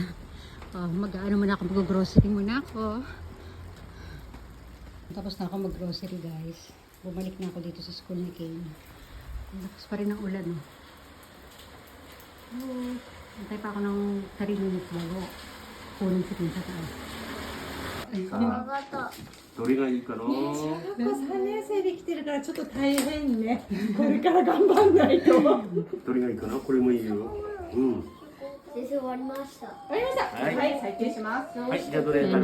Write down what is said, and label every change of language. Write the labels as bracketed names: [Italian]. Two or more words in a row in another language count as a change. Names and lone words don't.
[Filipino] Mag-ano muna ako, mag-grocery muna ako. Tapos na ako mag-grocery, guys. Bumalik na ako dito sa school ni Kane. Lakas pa rin ang ulan, no? Antay pa ako ng 3 minutes bago kunin si Kane sa taas. [Japanese] どれがいいかな。小学校3年生で来てるからちょっと大変ね。これから頑張んないと。どれがいいかな。これもいいよ。うん。先生終わりました。終わりました。はいはい、採点します。はい、じゃあどれ選ぶ。